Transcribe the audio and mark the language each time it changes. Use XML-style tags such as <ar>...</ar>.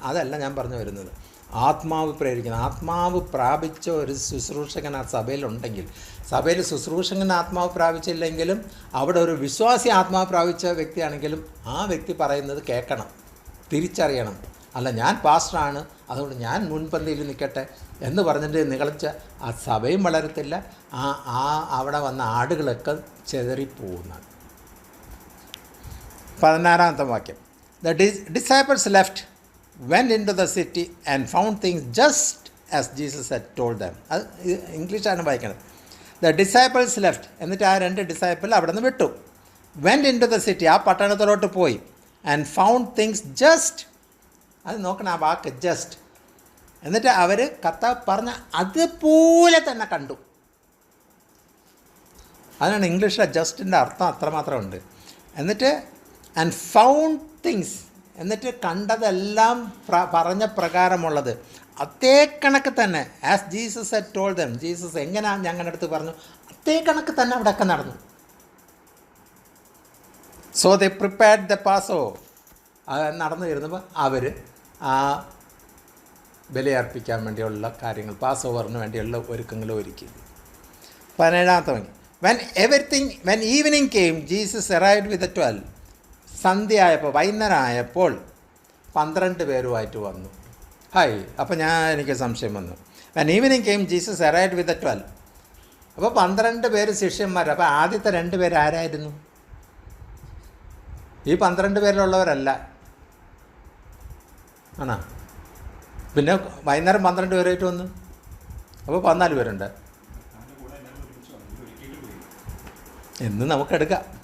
<ml>അതല്ല ഞാൻ പറഞ്ഞു വരുന്നത്. ആത്മാവ് പ്രേരിക്കണം. ആത്മാവ് പ്രാപിച്ച ഒരു ശുശ്രൂഷകൻ ആ സഭയിലുണ്ടെങ്കിൽ, സഭയിൽ ശുശ്രൂഷകൻ ആത്മാവ് പ്രാപിച്ചില്ലെങ്കിലും അവിടെ ഒരു വിശ്വാസി ആത്മാവ് പ്രാപിച്ച വ്യക്തിയാണെങ്കിലും ആ വ്യക്തി പറയുന്നത് കേൾക്കണം, തിരിച്ചറിയണം. അല്ല ഞാൻ പാസ്റ്ററാണ് അതുകൊണ്ട് ഞാൻ മുൻപന്തിയിൽ നിൽക്കട്ടെ എന്ന് പറഞ്ഞിട്ട് നികളിച്ച ആ സഭയും വളരത്തില്ല, അവിടെ വന്ന ആടുകളൊക്കെ ചെതറിപ്പോകുന്നതാണ്. 16-ാമത്തെ വാക്യം.</ml> <en>The disciples left, went into the city and found things just as Jesus had told them.</en> <ml>അത് ഇംഗ്ലീഷാണ് വായിക്കുന്നത്.</ml> <en>The disciples left,</en> <ml>എന്നിട്ട് ആ 2 ഡിസൈപ്പിൾ അവിടെ നിന്ന് വിട്ടു.</ml> <en>Went into the city,</en> <ml>ആ പട്ടണത്തിലോട്ട് പോയി.</ml> <en>And found things just,</en> <ml>അത് നോക്കണം ആ വാക്ക് ജസ്റ്റ്. എന്നിട്ട് അവർ കർത്താവ് പറഞ്ഞ അതുപോലെ തന്നെ കണ്ടു. അതിനാണ് ഇംഗ്ലീഷിലെ ജസ്റ്റിൻ്റെ അർത്ഥം അത്രമാത്രം ഉണ്ട്. എന്നിട്ട്</ml> <en>and found things,</en> <ml>എന്നിട്ട് കണ്ടതെല്ലാം പറഞ്ഞ പ്രകാരമുള്ളത് അതേ കണക്ക് തന്നെ.</ml> <en>as Jesus had told them,</en> <ml>Jesus എങ്ങനെയാണ് ഞങ്ങളുടെ അടുത്ത് പറഞ്ഞു അതേ കണക്ക് തന്നെ അവിടെയൊക്കെ നടന്നു.</ml> <en>So they prepared the Passover.</en> <ml>നടന്നു വരുന്നപ്പോൾ അവർ ആ ബലിയർപ്പിക്കാൻ വേണ്ടിയുള്ള കാര്യങ്ങൾ, പാസ്ഓവറിന് വേണ്ടിയുള്ള ഒരുക്കങ്ങൾ ഒരുക്കി. 17-ാമത്തെ വാക്യം.</ml> <en>When evening came, Jesus arrived with the 12.</en> <ml>സന്ധ്യയായപ്പോൾ, വൈകുന്നേരമായപ്പോൾ 12 പേരുമായിട്ട് വന്നു. അപ്പോൾ എനിക്ക് സംശയം വന്നു.</ml> <en>When evening came, Jesus arrived with the 12.</en> <ml>അപ്പോൾ 12 പേര് ശിഷ്യന്മാർ. അപ്പോൾ ആദ്യത്തെ 2 പേര് ആരായിരുന്നു? ഈ 12 പേരിലുള്ളവരല്ല, ആണോ? പിന്നെ വൈകുന്നേരം 12 പേരായിട്ട് വന്നു. അപ്പോൾ 14 പേരുണ്ട് എന്ന് നമുക്കെടുക്കാം.</ml>